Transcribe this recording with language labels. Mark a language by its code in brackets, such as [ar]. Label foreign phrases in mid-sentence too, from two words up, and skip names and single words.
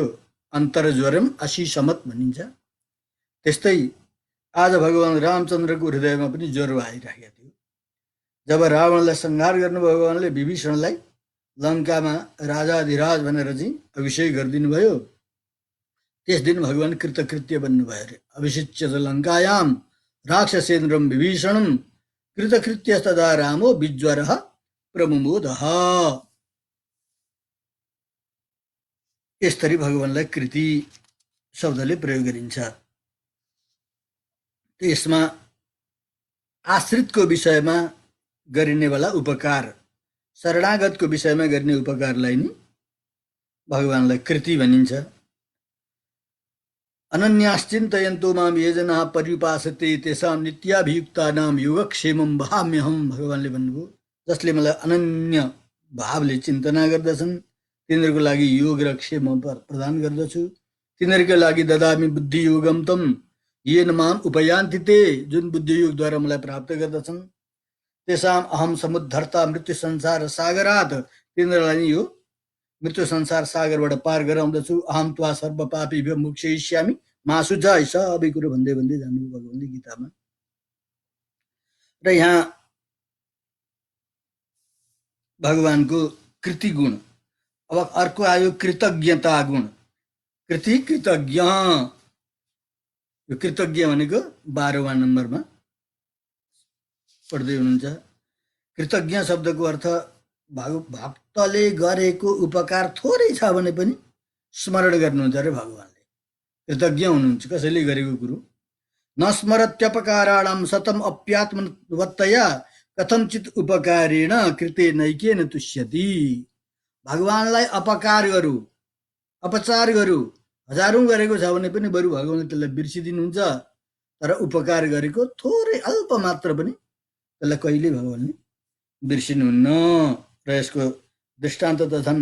[sa] अन्तर ज्वरम अशीसमत [ne] भनिन्छ। त्यस्तै आज भगवान रामचन्द्रको हृदयमा पनि ज्वरो आइरहेको थियो। जब रावणलाई संहार गर्नु भगवानले विभीषणलाई लङ्कामा राजाधिराज भनेर चाहिँ अभिषेक गरिदिनु भयो, त्यस दिन भगवान कृतकृत्य बन्नुभयो अरे। [sa] अभिषिच्य लङ्कायाम राक्षसेन्द्रम विभीषणम कृतकृत्य तदा रामो विज्वर प्रमुमोद। [ne] यसरी भगवानलाई कृति शब्दले प्रयोग गरिन्छ। यसमा आश्रितको विषयमा गरिने वाला उपकार, शरणागतको विषयमा गर्ने उपकारलाई नि भगवानलाई कृति भनिन्छ। [sa] अनन्याश्चिन्तयन्तो माम ये जनाः पर्युपासते तेषां नित्याभियुक्तानां योगक्षेमं वहाम्यहम्। [ne] भगवानले भन्नुभयो, जसले मलाई अनन्य भावले चिन्तना गर्दछन् तिनीहरूको लागि योग र क्षेम प्रदान गर्दछु। तिनीहरूका लागि [sa] ददामि बुद्धि योगम तम येन माम उपयान्ति ते, [ne] जुन बुद्धि योगद्वारा मलाई प्राप्त गर्दछन्। [sa] तेषाम अहम समुद्धर्ता मृत्यु संसार सागरात, [ne] तिनीहरूलाई यो मृत्यु संसार सागरबाट पार गराउँदछु। [sa] अहम त्वा सर्व पापीभ्यो मोक्षयिष्यामि मा शुचाइ, [ne] सबै कुरो भन्दै भन्दै जानुभयो भगवानले गीतामा। र यहाँ भगवानको कृति गुण। अब अर्को आयो कृतज्ञता गुण। कृति कृतज्ञ, यो कृतज्ञ भनेको 12वां नम्बरमा पढ्दै हुनुहुन्छ। कृतज्ञ शब्दको अर्थ भक्तले गरेको उपकार थोरै छ भने पनि स्मरण गर्नुहुन्छ अरे भगवानले। कृतज्ञ हुनुहुन्छ कसैले गरेको कुरो। [sa] नस्मरत्यपकाराणां सतम अप्यात्मवत्तया कथंचित उपकारेण कृते नैकेन तुष्यति। [ne] भगवानलाई अपकार गरौँ, अपचार गरौँ, हजारौँ गरेको छ भने पनि बरु भगवानले त्यसलाई बिर्सिदिनुहुन्छ। तर उपकार गरेको थोरै अल्प मात्र पनि त्यसलाई कहिले भगवानले बिर्सिनुहुन्न। र यसको दृष्टान्त त छन्।